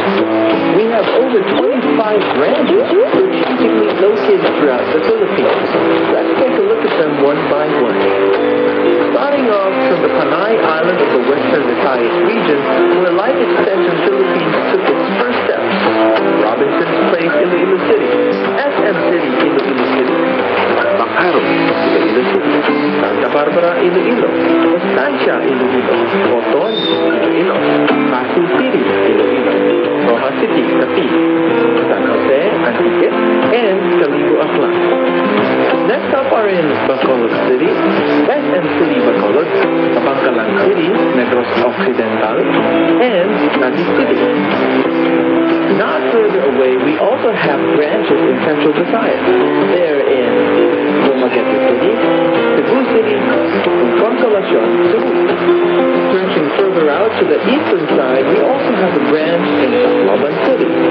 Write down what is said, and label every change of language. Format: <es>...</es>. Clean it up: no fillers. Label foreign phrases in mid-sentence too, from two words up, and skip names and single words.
<en>We have over 25 branches strategically located throughout the Philippines. Let's take a look at them one by one. Starting off from the Panay Island of the Western Visayas region, where Life Extension Philippines took its first steps. Robinson's Place, Iloilo City, SM City, Iloilo City, Bacaro, Iloilo City, Santa Barbara, Iloilo, Estancia, Iloilo, Oton, Iloilo, Pasig City, Iloilo, Rojas City, Capiz, San Jose, Antique, and Calibo, Aklan. Next up are in Bacolod City, SM City, Bacolod, Bangkalan City, Negros Occidental, and Nadi City. Not further away, we also have branches in Central Visayas. They're in Dumaguete City, Cebu City, and Consolacion, Cebu. Stretching further out to the eastern side, we also have a branch in Tacloban City.</en>